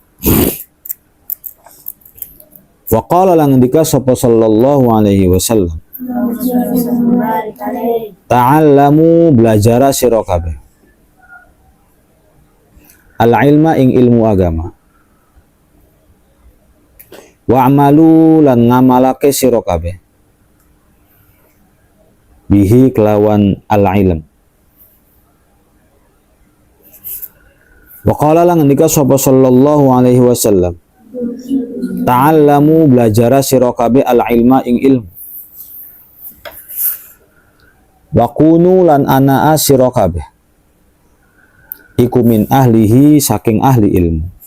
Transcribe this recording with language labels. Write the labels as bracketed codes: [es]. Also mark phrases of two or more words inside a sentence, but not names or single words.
[ar] وقال [jv] lan ngendika sapa [ar] صلى الله عليه وسلم تعلموا [jv] belajar sira kabeh [ar] العلم [jv] ing ilmu agama, [ar] واعملوا [jv] lan ngamalake sira kabeh bihi kelawan [ar] العلم. وقال [jv] lan ngendika sapa [ar] صلى الله عليه وسلم تعلموا [jv] belajar sira kabeh [ar] العلم [jv] ing ilmu, [ar] وكونوا [jv] lan anaa sira kabeh iku [ar] من أهله [jv] saking ahli ilmu.